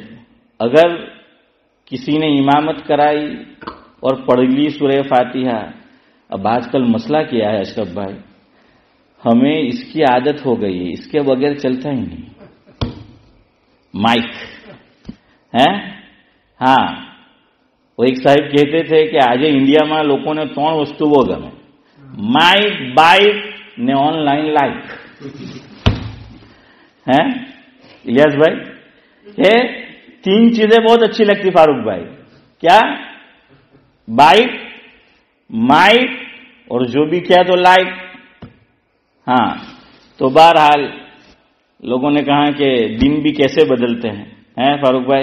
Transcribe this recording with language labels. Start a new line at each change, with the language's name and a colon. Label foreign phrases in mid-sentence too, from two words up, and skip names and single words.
Urdu: اگر کسی نے امامت کرائی اور پڑھ لی سورہ فاتحہ، اب آج کل مسئلہ کیا ہے اشرف بھائی، ہمیں اس کی عادت ہو گئی ہے، اس کے بغیر چلتا ہی نہیں. مائک ہے، ہاں، وہ ایک صاحب کہتے تھے کہ آج انڈیا میں لوگوں نے 3
Gujarati: વસ્તુ બહુ ગમે: માઇક, બાઇક ને ઓનલાઈન લાઈક.
Urdu: ہیں الیاس بھائی، یہ 3 چیزیں بہت اچھی لگتی فاروق بھائی. کیا؟ بائک، مائک، اور جو بھی کیا تو لائک. ہاں، تو بہرحال لوگوں نے کہا کہ دن بھی کیسے بدلتے ہیں فاروق بھائی.